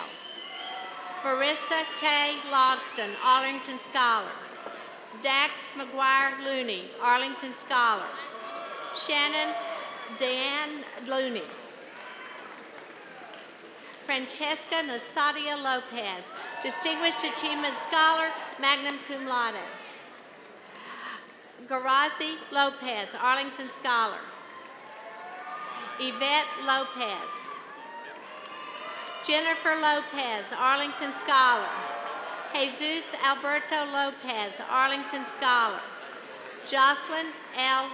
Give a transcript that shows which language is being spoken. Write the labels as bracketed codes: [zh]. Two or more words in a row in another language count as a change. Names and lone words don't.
[en] Marissa K. Logston, Arlington Scholar. Dax McGuire Looney, Arlington Scholar. Shannon Deanne Looney. Francesca Nasadia Lopez, Distinguished Achievement Scholar, [la] magna cum laude. [en] Garazi Lopez, Arlington Scholar. Yvette Lopez. Jennifer Lopez, Arlington Scholar. Jesus Alberto Lopez, Arlington Scholar. Jocelyn L.